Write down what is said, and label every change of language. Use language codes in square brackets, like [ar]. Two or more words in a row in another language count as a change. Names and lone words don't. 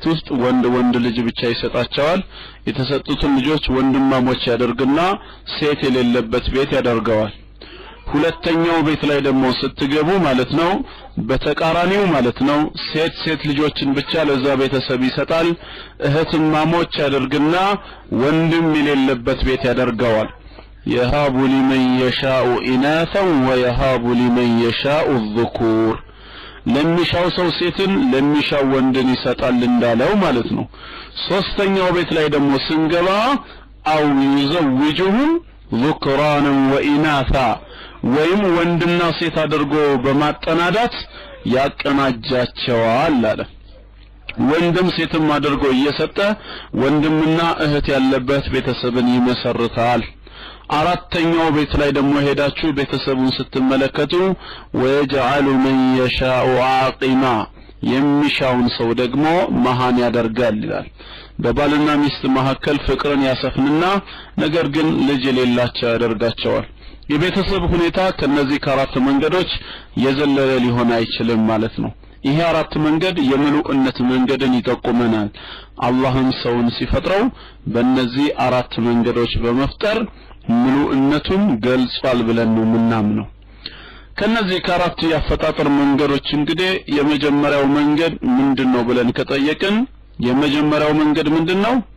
[am] ውስጥ ወንድ ልጅ ብቻ ይሰጣቸዋል። የተሰጡትን ልጆች ወንድማሞች ያደርግና ሴት የሌለበት ቤት ያደርገዋል። ሁለተኛው ቤት ላይ ደግሞ ስትገቡ ማለት ነው በተቃራኒው ማለት ነው ሴት ልጆችን ብቻ ለዛ ቤተሰብ ይሰጣል። እህትማሞች ያደርግና ወንድም የሌለበት ቤት ያደርገዋል። [ar] يهاب لمن يشاء إناثا ويهاب لمن يشاء الذكور [am] ለሚሻው ሰው ሴትን ለሚሻው ወንድን ይሰጣል እንዳለው ማለት ነው። ሶስተኛው ቤት ላይ ደግሞ ስንገባ [ar] أو يزوجهم ذكرانا وإناثا [am] ወይም ወንድና ሴት አድርጎ በማጠናዳት ያቀናጃቸዋል አለ። ወንድም ሴትም አድርጎ እየሰጠ ወንድምና እህት ያለበት ቤተሰብን ይመሰርታል። አራተኛው ቤት ላይ ደግሞ ሄዳችሁ ቤተሰቡን ስትመለከቱ ወየجعل [ar] من يشاء عاقما [am] የሚሻውን ሰው ደግሞ መሃን ያደርጋል ይላል። በባልና ሚስት መካከል ፍቅርን ያሰፍንና ነገር ግን ልጅ የሌላቸው ያደርጋቸዋል። የቤተሰብ ሁኔታ ከነዚህ ከአራት መንገዶች የዘለለ ሊሆን አይችልም ማለት ነው። ይሄ አራት መንገድ የምሉእነት መንገድን ይጠቁመናል። አላህም ሰውን ሲፈጥረው በእነዚህ አራት መንገዶች በመፍጠር ምሉእነቱን ገልጿል ብለን ነው የምናምነው። ከነዚህ ከአራት ያፈጣጠር መንገዶች እንግዲህ የመጀመሪያው መንገድ ምንድነው ብለን ከጠየቅን የመጀመሪያው መንገድ ምንድነው?